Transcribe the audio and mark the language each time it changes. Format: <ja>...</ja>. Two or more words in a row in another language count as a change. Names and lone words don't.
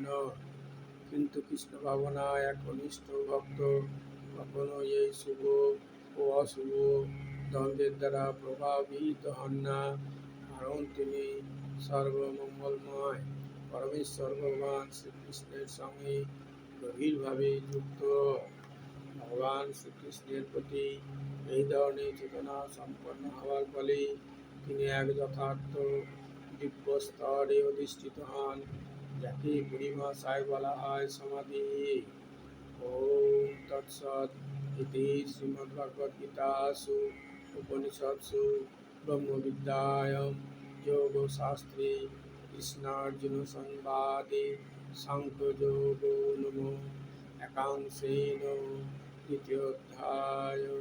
<bn>কিন্তু কৃষ্ণ ভাবনায় একনিষ্ঠ ভক্ত কখনোই এই শুভ ও অশুভ দ্বন্দ্বের দ্বারা প্রভাবিত হন না, কারণ তিনি সর্বমঙ্গলময় পরমেশ্বর ভগবান শ্রীকৃষ্ণের সঙ্গে গভীরভাবে যুক্ত। ভগবান শ্রীকৃষ্ণের প্রতি এই ধরনের চেতনা সম্পন্ন হওয়ার ফলে তিনি এক যথার্থ দিব্য স্তরে অধিষ্ঠিত হন, যাকে পরিভাষায় বলা হয় সমাধি।</bn> <sa>ওম তৎসৎ। ইতি শ্রীমদ্ভগবদ্গীতাসু উপনিষৎসু ব্রহ্মবিদ্যায়াং যোগশাস্ত্রে কৃষ্ণার্জুন সংবাদে সাংখ্যযোগো নামো একাংশেন দ্বিতীয়োধ্যায়।</sa>